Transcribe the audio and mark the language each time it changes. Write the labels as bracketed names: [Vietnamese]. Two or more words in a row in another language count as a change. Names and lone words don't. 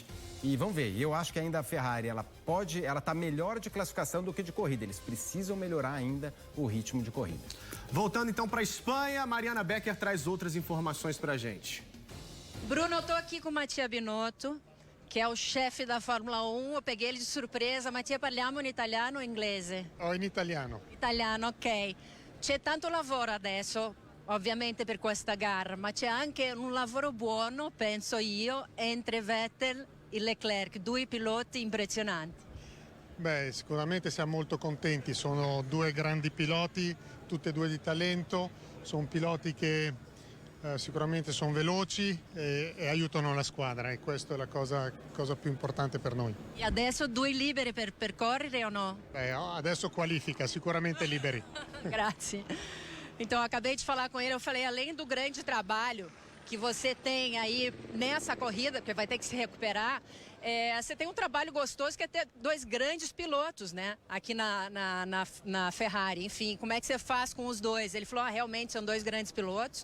[Portuguese] E vamos ver, eu acho que ainda a Ferrari, ela tá melhor de classificação do que de corrida. Eles precisam melhorar ainda o ritmo de corrida. Voltando então para a Espanha, Mariana Becker traz outras informações para a gente. Bruno, eu tô aqui com o Mattia Binotto, que é o chefe da Fórmula 1. Eu peguei ele de surpresa. [Italian] Mattia, parliamo in italiano o inglese? O in italiano. Italiano, ok. C'è tanto lavoro adesso, ovviamente per questa gara, ma c'è anche un lavoro buono, penso io, entre Vettel e Leclerc, due piloti impressionanti. Beh, sicuramente siamo molto contenti, sono due grandi piloti, tutti e due di talento, sono piloti che sicuramente sono veloci e aiutano la squadra e questa è la cosa più importante per noi. E adesso due liberi per correre o no? Beh, adesso qualifica, sicuramente liberi. Grazie. [Portuguese] Então, eu acabei de falar com ele, eu falei, além do grande trabalho que você tem aí nessa corrida, porque vai ter que se recuperar, você tem um trabalho gostoso que é ter dois grandes pilotos, né? Aqui na Ferrari. Enfim, como é que você faz com os dois? Ele falou, realmente são dois grandes pilotos.